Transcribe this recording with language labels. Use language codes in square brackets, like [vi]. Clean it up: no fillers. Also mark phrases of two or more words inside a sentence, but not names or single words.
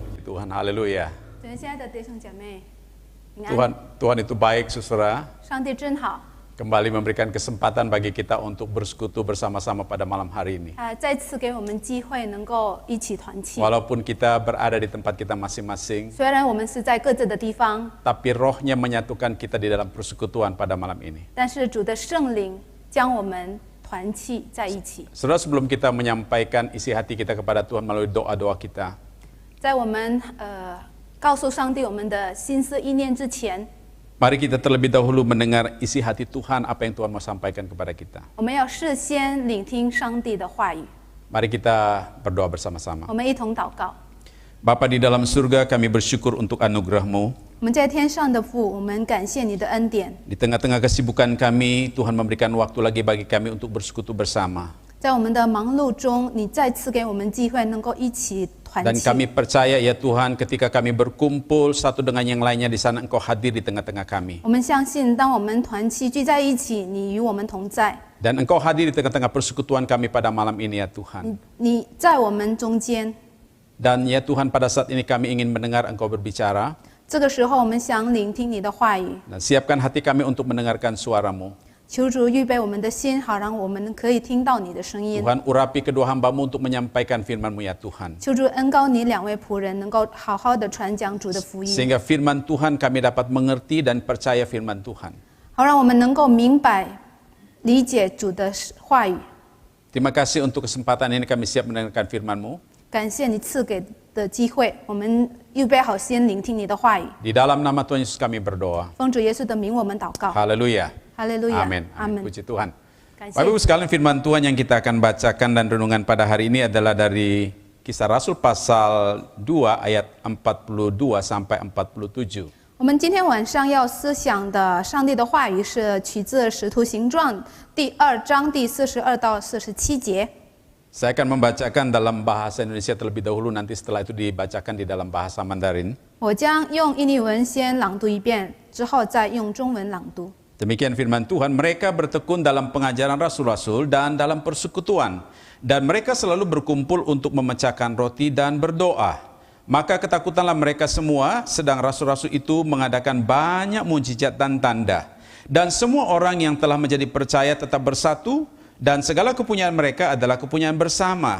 [id] Tuhan, haleluya. [zh] 对，亲爱的弟兄姐妹，平安。 [id] Tuhan itu baik, saudara. [zh] 上帝真好， [id] Kembali memberikan kesempatan bagi kita untuk bersekutu bersama-sama pada malam hari ini. [zh] 再次给我们机会能够一起团契。 [id] Walaupun kita berada di tempat kita masing-masing, [zh] 虽然我们是在各自的地方， [id] tapi rohnya menyatukan kita di dalam persekutuan pada malam ini. [zh] 但是主的圣灵将我们团契在一起。 [id] Saudara, sebelum kita menyampaikan isi hati kita kepada Tuhan melalui doa-doa kita, [zh] 在我们告诉上帝我们的心思意念之前， [id] mari kita terlebih dahulu mendengar isi hati Tuhan, apa yang Tuhan mau sampaikan kepada kita. [zh] 我们要事先聆听上帝的话语。 [id] Mari kita berdoa bersama-sama. [zh] 我们一同祷告。 [id] Bapa di dalam surga, kami bersyukur untuk anugerah-Mu. [zh] 我们在天上的父，我们感谢你的恩典。 [id] Di tengah-tengah kesibukan kami, Tuhan memberikan waktu lagi bagi kami untuk bersekutu bersama. [zh] 在我们的忙碌中，你再次给我们机会，能够一起团 [id] Dan [zh] 契。 [id] kami percaya ya Tuhan, ketika kami berkumpul satu dengan yang lainnya di sana, Engkau hadir di tengah-tengah kami. [zh] 我们相信，当我们团契聚在一起，你与我们同在， [id] Dan Engkau hadir di tengah-tengah persekutuan kami pada malam ini ya Tuhan. [zh] 你在我们中间。 [id] Dan ya Tuhan, pada saat ini kami ingin mendengar Engkau berbicara. [zh] 这个时候，我们想聆听你的话语， [id] Dan siapkan hati kami untuk mendengarkan suara-Mu. [zh] 求主预备我们的心，好让我们可以听到你的声音。 [id] Tuhan, urapi kedua hamba-Mu untuk menyampaikan firman-Mu ya Tuhan. [zh] 求主恩膏你两位仆人，能够好好的传讲主的福音， [id] Sehingga firman Tuhan kami dapat mengerti dan percaya firman Tuhan. [zh] 好让我们能够明白、理解主的话语。 [id] Terima kasih untuk kesempatan ini, kami siap mendengarkan firman-Mu. [zh] 感谢你赐给的机会，我们预备好先聆听你的话语。 [id] Di dalam nama Tuhan Yesus kami berdoa. [zh] 奉主耶稣的名，我们祷告。 [id] Haleluya. [zh] 哈利路亚， [id] Amin. [zh] 阿门。 [id] Puji Tuhan. [zh] 感谢 [id] Bapak Ibu sekalian, firman Tuhan yang kita akan bacakan dan renungan pada hari ini adalah dari Kisah Rasul pasal 2 ayat 42 sampai 47. [zh] 我们今天晚上要思想的上帝的话语是取自《使徒行传》第2章第42到47节。 [id] Saya akan membacakan dalam bahasa Indonesia terlebih dahulu, nanti setelah itu dibacakan di dalam bahasa Mandarin. [zh] 我将用印尼文先朗读一遍，之后再用中文朗读。 [id] Demikian firman Tuhan, mereka bertekun dalam pengajaran rasul-rasul dan dalam persekutuan. Dan mereka selalu berkumpul untuk memecahkan roti dan berdoa. Maka ketakutanlah mereka semua, sedang rasul-rasul itu mengadakan banyak mujizat dan tanda. Dan semua orang yang telah menjadi percaya tetap bersatu, dan segala kepunyaan mereka adalah kepunyaan bersama.